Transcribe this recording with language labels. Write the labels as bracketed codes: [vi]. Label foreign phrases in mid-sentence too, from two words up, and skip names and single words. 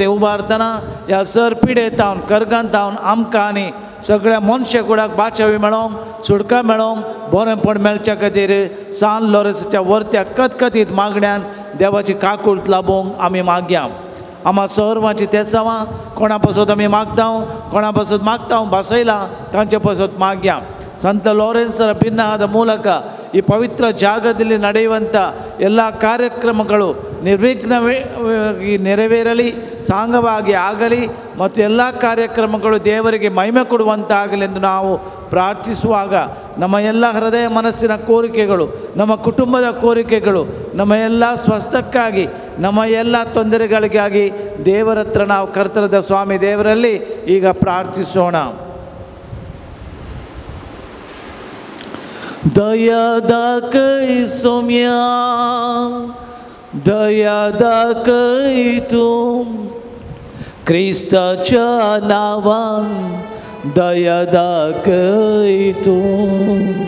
[kok] उबारतना ह्या सर पिडेतावन करगांतावन आमकां आनी सगळ्या मनशे कुडाक बाचावी मेळोवंक सुटका मेळोवंक बरेंपण मेळच्या खातीर सान लॉरेसाच्या वर्त्या कतकतीत मागण्यान देवाची काकूळट लाभोवंक आमी मागया आमा सर्वांची तेसांवां कोणा पासत आमी कोणा पासत मागता बसयलां तांचे पासत मागया [kn] ಸಂತ ಲಾರೆನ್ಸರ ಭಿನ್ನವಾದ ಮೂಲಕ ಈ ಪವಿತ್ರ ಜಾಗದಲ್ಲಿ ನಡೆಯುವಂಥ ಎಲ್ಲ ಕಾರ್ಯಕ್ರಮಗಳು ನಿರ್ವಿಘ್ನವಾಗಿ ನೆರವೇರಲಿ ಸಾಂಗವಾಗಿ ಆಗಲಿ ಮತ್ತು ಎಲ್ಲ ಕಾರ್ಯಕ್ರಮಗಳು ದೇವರಿಗೆ ಮಹಿಮೆ ಕೊಡುವಂತಾಗಲಿ ಎಂದು ನಾವು ಪ್ರಾರ್ಥಿಸುವಾಗ ನಮ್ಮ ಎಲ್ಲ ಹೃದಯ ಮನಸ್ಸಿನ ಕೋರಿಕೆಗಳು ನಮ್ಮ ಕುಟುಂಬದ ಕೋರಿಕೆಗಳು ನಮ್ಮ ಎಲ್ಲ ಸ್ವಸ್ಥಕ್ಕಾಗಿ ನಮ್ಮ ಎಲ್ಲ ತೊಂದರೆಗಳಿಗಾಗಿ ದೇವರ ಹತ್ರ ನಾವು ಕರ್ತರದ ಸ್ವಾಮಿ ದೇವರಲ್ಲಿ ಈಗ ಪ್ರಾರ್ಥಿಸೋಣ [kok] दया दाखय सोम्या दया दाखय तूं क्रिस्ताच्या नावान दया दाखय तूं